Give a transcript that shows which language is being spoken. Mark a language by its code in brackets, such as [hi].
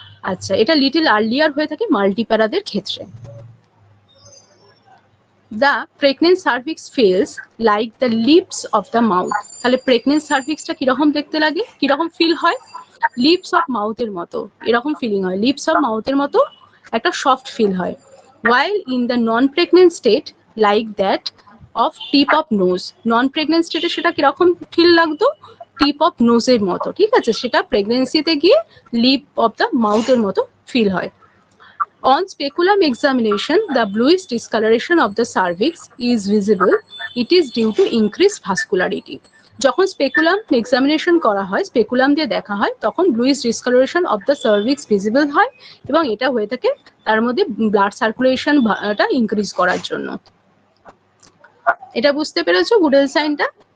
[bn] আচ্ছা, এটা little earlier হয়ে থাকে মাল্টিপ্যারাদের ক্ষেত্রে। [en] The pregnant cervix feels like the lips of the mouth. [bn] তাহলে প্রেগনেন্ট সার্ভিক্সটা কিরকম দেখতে লাগে, কিরকম ফিল হয়? লিপস অফ মাউথের মতো এরকম ফিলিং হয়, লিপস অফ মাউথের মতো একটা সফট ফিল হয়। [en] while in the non-pregnant state like that of tip of nose, non-pregnant state [bn] সেটা কিরকম ফিল লাগতো? টিপ অফ নোজের মতো, ঠিক আছে, সেটা প্রেগনেন্সিতে গিয়ে লিপ অফ দ্য মাউথের মতো ফিল হয়। [en] On speculum examination, the bluish discoloration of the cervix is visible. It is due to increased vascularity. [bn] যখন স্পেকুলাম এক্সামিনেশন করা হয়, স্পেকুলাম দিয়ে দেখা হয়, তখন bluish discolouration of the cervix visible হয় এবং এটা হয়ে থাকে তার মধ্যে ব্লাড সার্কুলেশনটা ইনক্রিজ করার জন্য। এটা বুঝতে পেরেছো গুডেল সাইনটা?